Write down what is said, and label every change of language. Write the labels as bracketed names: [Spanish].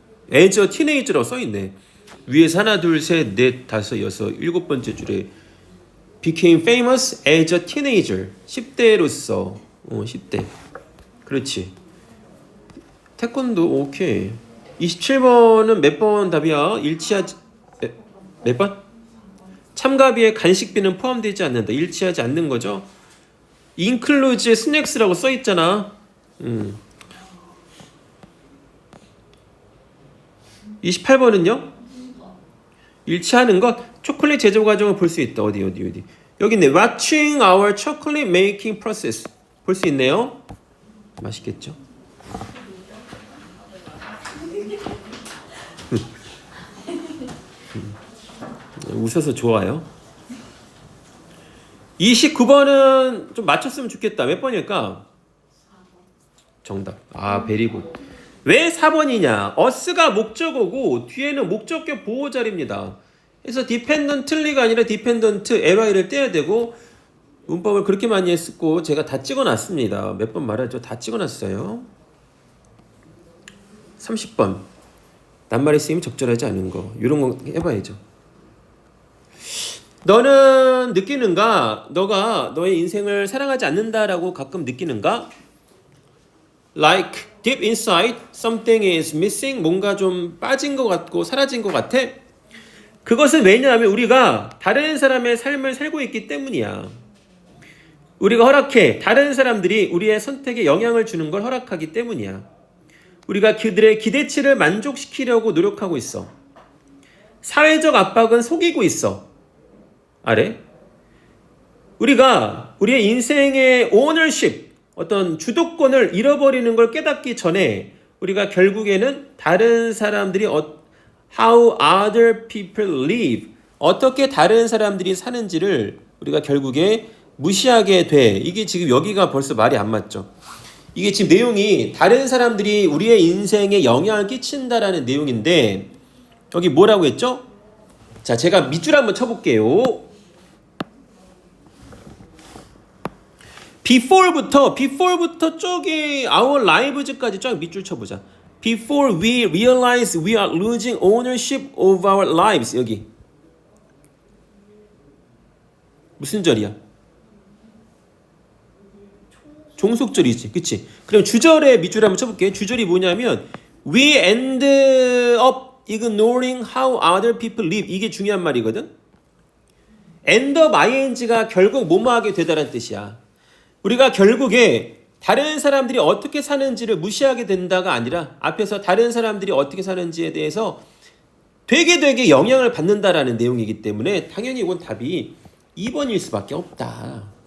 [Korean] 에저 티네이저라고 써있네. 위에서 하나 둘 셋 넷 다섯 여섯 일곱 번째 줄에 [English] became famous as a teenager. [Korean] 10대로서. 10대. 그렇지. 태권도 오케이. 27번은 몇 번 답이야? 일치하지 몇 번? 참가비에 간식비는 포함되지 않는다. 일치하지 않는 거죠. [English] includes snacks [Korean] 라고 써 있잖아. 28번은요? 일치하는 것. 초콜릿 제조 과정을 볼 수 있다. 어디. 여기 있네. [English] Watching our chocolate making process. [Korean] 볼 수 있네요. 맛있겠죠? 웃어서 좋아요. 29번은 좀 맞췄으면 좋겠다. 몇 번일까? 정답. 베리굿. 왜 4번이냐? us가 목적어고 뒤에는 목적격 보호자리입니다. 그래서 dependently가 아니라 dependent ly를 떼야 되고 문법을 그렇게 많이 했고 제가 다 찍어놨습니다. 몇 번 말하죠? 다 찍어놨어요. 30번. 낱말의 쓰임이 적절하지 않은 거. 이런 거 해봐야죠. 너는 느끼는가? 너가 너의 인생을 사랑하지 않는다라고 가끔 느끼는가? [English] Like deep inside something is missing. [Korean] 뭔가 좀 빠진 것 같고 사라진 것 같아. 그것은 왜냐하면 우리가 다른 사람의 삶을 살고 있기 때문이야. 우리가 허락해. 다른 사람들이 우리의 선택에 영향을 주는 걸 허락하기 때문이야. 우리가 그들의 기대치를 만족시키려고 노력하고 있어. 사회적 압박은 속이고 있어. 아래. 우리가 우리의 인생의 ownership, 어떤 주도권을 잃어버리는 걸 깨닫기 전에 우리가 결국에는 다른 사람들이 [English] how other people live, [Korean] 어떻게 다른 사람들이 사는지를 우리가 결국에 무시하게 돼. 이게 지금 여기가 벌써 말이 안 맞죠. 이게 지금 내용이 다른 사람들이 우리의 인생에 영향을 끼친다라는 내용인데 여기 뭐라고 했죠? 자, 제가 밑줄 한번 쳐볼게요. before부터 저기 our lives까지 쫙 밑줄 쳐보자. [English] Before we realize we are losing ownership of our lives. [Korean] 여기 무슨 절이야? 종속절이지, 그치? 그럼 주절에 밑줄 한번 쳐볼게. 주절이 뭐냐면 [English] we end up ignoring how other people live. [Korean] 이게 중요한 말이거든. end up ing가 결국 뭐뭐하게 되다라는 뜻이야. 우리가 결국에 다른 사람들이 어떻게 사는지를 무시하게 된다가 아니라 앞에서 다른 사람들이 어떻게 사는지에 대해서 되게 영향을 받는다라는 내용이기 때문에 당연히 이건 답이 2번일 수밖에 없다.